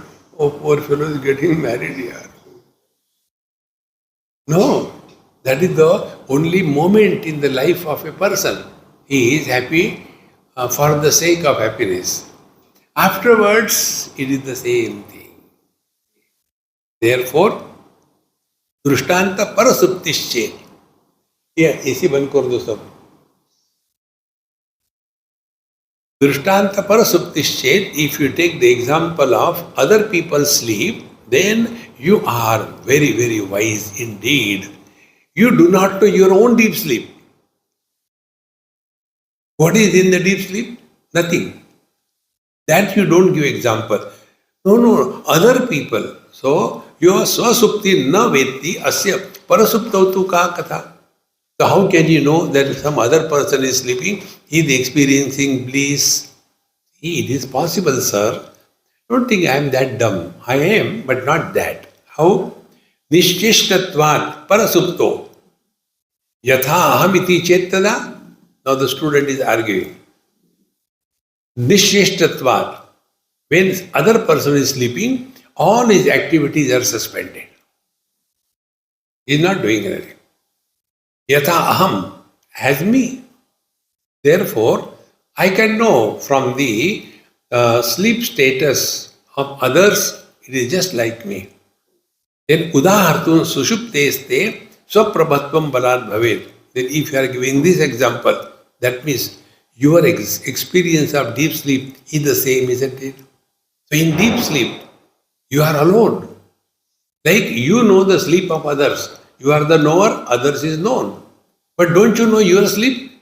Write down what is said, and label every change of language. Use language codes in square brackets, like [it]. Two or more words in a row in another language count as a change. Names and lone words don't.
[en] Oh, poor fellow is getting married here. No, that is the only moment in the life of a person. He is happy for the sake of happiness. Afterwards, it is the same thing. [sa] Therefore, drishtanta parasuptischet. [en] Yeah, [hi] इसी बंद कर दो सब. [sa] Drishtanta parasuptischet, [en] if you take the example of other people's sleep, then you are very, very wise indeed. You do not know your own deep sleep. What is in the deep sleep? Nothing. That you don't give example. No, other people. So, your [sa] swasupti na vetti asya parasuptautu ka katha. [en] So how can you know that some other person is sleeping, he is experiencing bliss? It is possible, sir. Don't think I am that dumb. I am, but not that. How? [sa] Nishchishtatvat parasupto yatha ahamiti chetana. [en] Now the student is arguing. [sa] Nishchishtatvat. [en] When other person is sleeping, all his activities are suspended. He is not doing anything. [sa] Yatha aham, [en] as me. Therefore, I can know from the sleep status of others, it is just like me. [sa] Then udahartun sushupteste swaprabhatvam balad bhavet. [en] Then if you are giving this example, that means your experience of deep sleep is the same, isn't it? So in deep sleep, you are alone. Like you know the sleep of others. You are the knower, others is known. But don't you know your sleep?